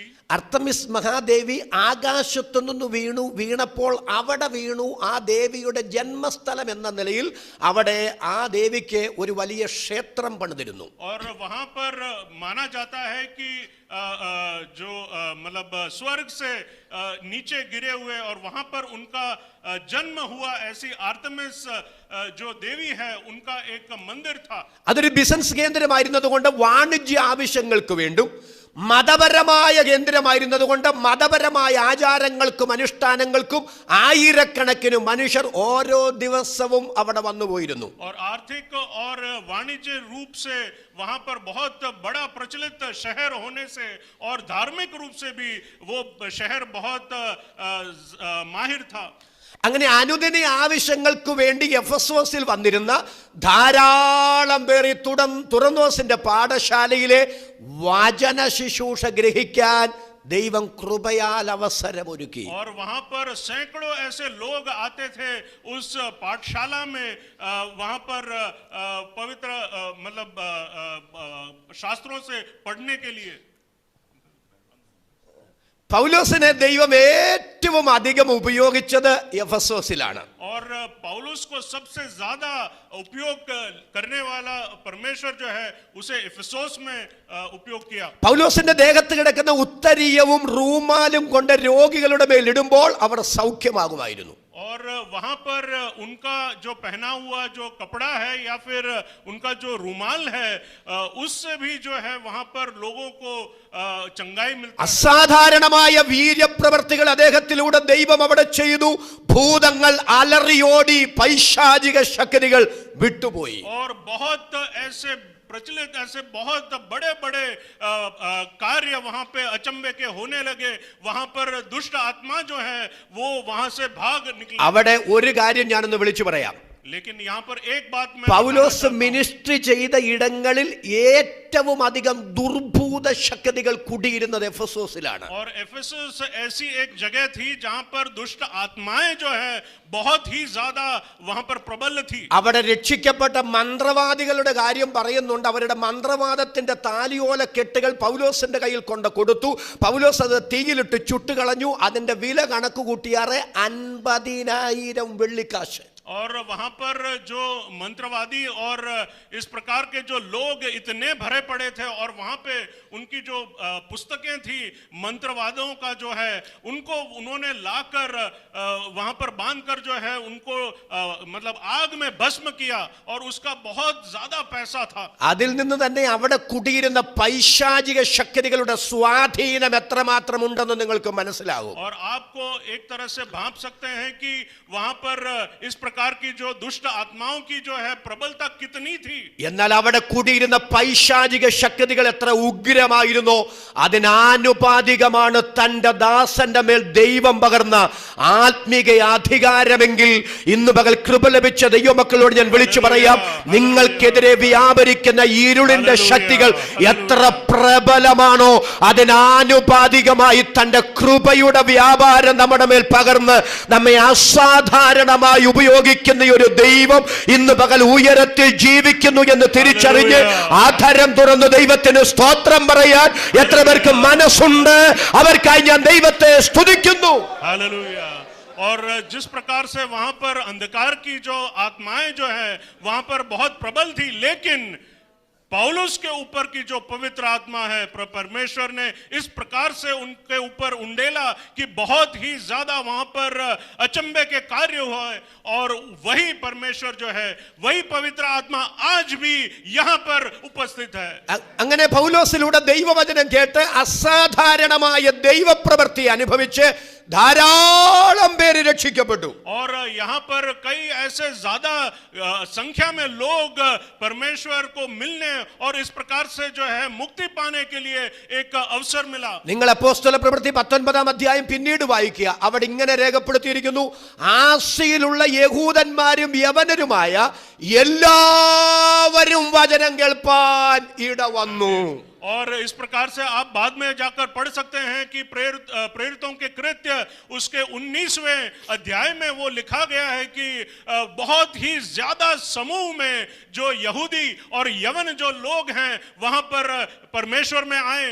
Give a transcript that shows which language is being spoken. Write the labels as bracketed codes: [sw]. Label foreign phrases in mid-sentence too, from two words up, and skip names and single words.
[ml] അർത്തമിസ് മഹാദേവി ആകാശത്തു നിന്ന് വീണപ്പോൾ അവിടെ വീണു. ആ ദേവിയുടെ ജന്മസ്ഥലം എന്ന നിലയിൽ അവിടെ ആ ദേവിക്ക് ഒരു വലിയ ക്ഷേത്രം പണിതിരുന്നു. [hi] और वहां पर माना जाता है कि जो मतलब स्वर्ग से नीचे गिरे हुए और वहां पर उनका जन्म हुआ, ऐसी आर्तमिस जो देवी है उनका एक मंदिर था. [ml] അതൊരു ബിസിനസ് കേന്ദ്രമായിരുന്നതുകൊണ്ട് വാണിജ്യ ആവശ്യങ്ങൾക്ക് വേണ്ടും, മതപരമായ കേന്ദ്രമായിരുന്നതുകൊണ്ട് മതപരമായ ആചാരങ്ങൾക്കും അനുഷ്ഠാനങ്ങൾക്കും ആയിരക്കണക്കിന് മനുഷ്യർ ഓരോ ദിവസവും അവിടെ വന്നുപോയിരുന്നു. [hi] और आर्थिक और वाणिज्य रूप से वहां पर बहुत बड़ा प्रचलित शहर होने से और धार्मिक रूप से भी वो शहर बहुत माहिर था. [ml] അങ്ങനെ അനുദിന ആവശ്യങ്ങൾക്ക് വേണ്ടി എഫെസോസിൽ വന്നിരുന്ന ധാരാളം പേർ ഈ തുറന്നോസിന്റെ പാഠശാലയിലെ വചന ശുശ്രൂഷ ഗ്രഹിക്കാൻ ദൈവം കൃപയാൽ അവസരമൊരുക്കി. [hi] और वहां पर सैकड़ों ऐसे लोग आते थे उस पाठशाला में, वहां पर पवित्र मतलब शास्त्रों से पढ़ने के लिए. [ml] പൗലോസിനെ ദൈവം ഏറ്റവും അധികം ഉപയോഗിച്ചത് എഫെസോസിലാണ്. [hi] और पौलुस को सबसे ज्यादा उपयोग करने वाला परमेश्वर जो है उसे इफिसोस में उपयोग किया. [ml] പൗലോസിന്റെ ദേഹത്ത് കിടക്കുന്ന ഉത്തരീയവും റൂമാലും കൊണ്ട് രോഗികളുടെ മേൽ ഇടുമ്പോൾ അവർ സൗഖ്യമാകുമായിരുന്നു. [hi] और वहां पर उनका जो पहना हुआ जो कपड़ा है या फिर उनका जो रुमाल है उससे भी जो है वहां पर लोगों को चंगाई मिलती है. [ml] അസാധാരണമായ വീര്യപ്രവർത്തികൾ അദ്ദേഹത്തിലൂടെ ദൈവം അവിടെ ചെയ്തു. ഭൂതങ്ങൾ അലറിയോടി, പൈശാചിക ശക്തികൾ വിട്ടുപോയി. [hi] और बहुत ऐसे प्रचलित ऐसे बहुत बड़े बड़े कार्य वहां पे अचंभे के होने लगे. वहां पर दुष्ट आत्मा जो है वो वहां से भाग निकली. [ml] അവിടെ ഒരു കാര്യം ഞാനൊന്ന് വിളിച്ചു പറയാം. [hi] लेकिन यहाँ पर एक बात मैं [ml] പൗലോസ് മിനിസ്ട്രി ചെയ്ത ഇടങ്ങളിൽ ഏറ്റവും അധികം ദുർഭൂത ശക്തികൾ കുടിയിരുന്നത് എഫെസോസിലാണ്. [hi] और एफेसस ऐसी एक जगह थी जहाँ पर दुष्ट आत्माएं जो है बहुत ही ज्यादा वहां पर प्रबल थी. [ml] അവിടെ രക്ഷിക്കപ്പെട്ട മന്ത്രവാദികളുടെ കാര്യം പറയുന്നുണ്ട്. അവരുടെ മന്ത്രവാദത്തിന്റെ താലിയോല കെട്ടുകൾ പൗലോസിന്റെ കയ്യിൽ കൊണ്ട് കൊടുത്തു. പൗലോസ് അത് തീയിലിട്ട് ചുട്ടുകളഞ്ഞു. അതിന്റെ വില കണക്ക് കൂട്ടിയാറ് 50,000 വെള്ളിക്കാശ്. [hi] और वहां पर जो मंत्रवादी और इस प्रकार के जो लोग इतने भरे पड़े थे और वहां पे उनकी जो पुस्तकें थी मंत्रवादों का जो है उनको उन्होंने लाकर वहां पर बांधकर जो है उनको मतलब आग में भस्म किया और उसका बहुत ज्यादा पैसा था. [ml] അതിൽ നിന്ന് തന്നെ അവിടെ കുടിയിരുന്ന പൈശാചിക ശക്തികളുടെ സ്വാധീനം എത്രമാത്രം ഉണ്ടെന്ന് നിങ്ങൾക്ക് മനസ്സിലാകും. [hi] और आपको एक तरह से भांप सकते हैं कि वहां पर इस प्रकार की जो दुष्ट आत्माओं की जो है प्रबलता कितनी थी. [ml] എന്നാൽ അവിടെ കൂടിയിരുന്ന പൈശാചിക ശക്തികൾ എത്ര ഉഗ്രമായിരുന്നോ അതിനാനുപാതികമാണ് തന്റെ ദാസന്റെ മേൽ ദൈവം പകർന്ന ആത്മീക അധികാരമെങ്കിൽ ഇന്ന് പകൽ കൃപ ലഭിച്ച ദൈവമക്കളോട് ഞാൻ വിളിച്ചു പറയാം, നിങ്ങൾക്കെതിരെ വ്യാപരിക്കുന്ന ഇരുളിന്റെ ശക്തികൾ എത്ര പ്രബലമാണോ അതിനാനുപാതികമായി തന്റെ കൃപയുടെ വ്യാപാരം നമ്മുടെ മേൽ പകർന്ന് നമ്മെ അസാധാരണമായി ഉപയോഗിക്കുന്ന ഒരു ദൈവം ഇന്ന് പകൽ ഉയരത്തിൽ ജീവിക്കുന്നു എന്ന് തിരിച്ചറിഞ്ഞ് ആധരം തുറന്ന് ദൈവത്തിന് സ്തോത്രം പറയാൻ എത്ര പേർക്ക് മനസ്സുണ്ട്? അവർക്കായി ഞാൻ ദൈവത്തെ സ്തുതിക്കുന്നു. [hi] हालेलुया. और जिस प्रकार से वहां पर अंधकार की जो आत्माएं जो है वहां पर बहुत प्रबल थी, लेकिन पौलुस के ऊपर की जो पवित्र आत्मा है परमेश्वर ने इस प्रकार से उनके ऊपर उंडेला कि बहुत ही ज्यादा वहां पर अचंभे के कार्य हुए. और वही परमेश्वर जो है वही पवित्र आत्मा आज भी यहाँ पर उपस्थित है. [ml] അങ്ങനെ പൗലോസിലൂടെ ദൈവവചനം കേട്ട് അസാധാരണമായ ദൈവപ്രവൃത്തി അനുഭവിച്ച് ധാരാളം പേര് രക്ഷിക്കപ്പെട്ടു. [hi] और यहाँ पर कई ऐसे ज्यादा संख्या में लोग परमेश्वर को मिलने और इस प्रकार से जो है मुक्ति पाने के लिए एक अवसर मिला. [ml] നിങ്ങൾ അപ്പോസ്തല പ്രവൃത്തി 19-ാം അധ്യായം പിന്നീട് വായിക്കുക. അവിടെ ഇങ്ങനെ രേഖപ്പെടുത്തിയിരിക്കുന്നു, ആസിയിലുള്ള യഹൂദന്മാരും യവനരുമായ എല്ലാവരും വചനം കേൾപ്പാൻ ഇട വന്നു. [hi] और इस प्रकार से आप बाद में जाकर पढ़ सकते हैं कि प्रेरितों के कृत्य उसके 19वें अध्याय में वो लिखा गया है कि बहुत ही ज्यादा समूह में जो यहूदी और यवन जो लोग हैं वहां पर परमेश्वर में आए.